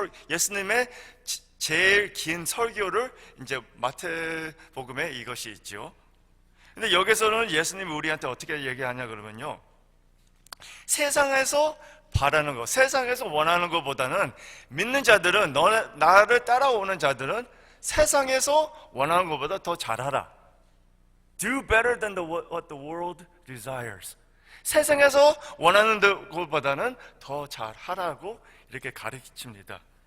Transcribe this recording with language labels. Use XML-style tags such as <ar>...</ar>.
<ko>예수님의 제일 긴 설교를 이제 마태복음에 이것이 있죠. 근데 여기서는 예수님이 우리한테 어떻게 얘기하냐 그러면요, 세상에서 바라는 것, 세상에서 원하는 것보다는 믿는 자들은, 나를 따라오는 자들은 세상에서 원하는 것보다 더 잘하라.</ko> <en>Do better than what the world desires.</en> <ko>세상에서 원하는 것보다는 더 잘하라고 이렇게 가르칩니다.</ko>